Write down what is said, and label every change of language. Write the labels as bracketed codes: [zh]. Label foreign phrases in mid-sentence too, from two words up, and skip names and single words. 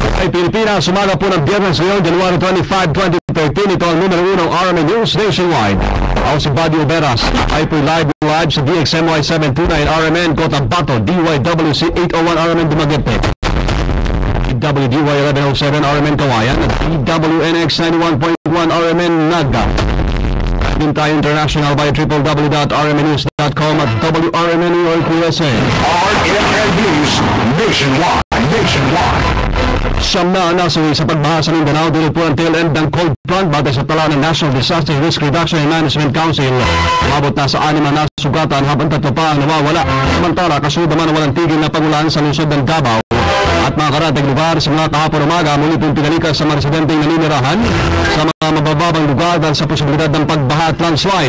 [tl] Pilipinas, umaga po ng Biyernes ngayon, January 25, 2013. Ito ang numero 1 ng RMN News Nationwide. Ako si Buddy Oberas, ay po live sa DXMY 729 RMN Cotabato, DYWC 801 RMN Dumaguete, DWDY 1107 RMN Kawayan, at DWNX 91.1 RMN Naga. Din tayo international by www.rmnews.com at WRMN New York, USA. RMN News Nationwide. Siyam na nasawi sa pagbaha sa Mindanao dulot po ang [en] tail end [tl] ng [en] cold front [tl] batay sa tala ng National Disaster Risk Reduction and Management Council. Umabot na sa 6 na nasugatan habang 3 pa ang nawawala. Samantala, kasunod naman walang tigil na pagulan sa lungsod ng Davao at mga karating lugar sa mga kahapon umaga muli pong pinalikas sa mga residenteng naninirahan sa mga mabababang lugar dahil sa posibilidad ng pagbaha at landslide.